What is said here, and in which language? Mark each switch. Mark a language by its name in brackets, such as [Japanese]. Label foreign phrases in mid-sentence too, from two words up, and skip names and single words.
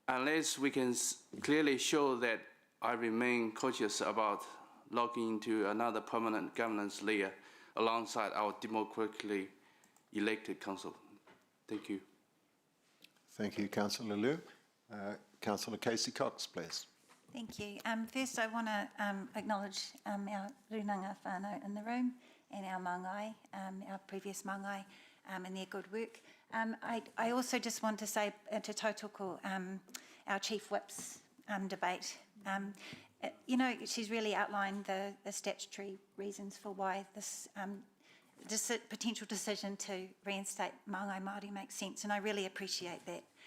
[English] unless we can clearly show that I remain cautious about logging into another permanent governance layer alongside our democratically elected council. Thank you. Thank you, Councillor Liu. Councillor Casey Cox, please. Thank you. First, I want to acknowledge our [Māori] runanga whānau [English] in the room and our mangai, our previous mangai, and their good work. I also just want to say to tautoko, our Chief Whip's debate. You know, she's really outlined the statutory reasons for why this potential decision to reinstate [Māori] Māngai Māori [English] makes sense, and I really appreciate that.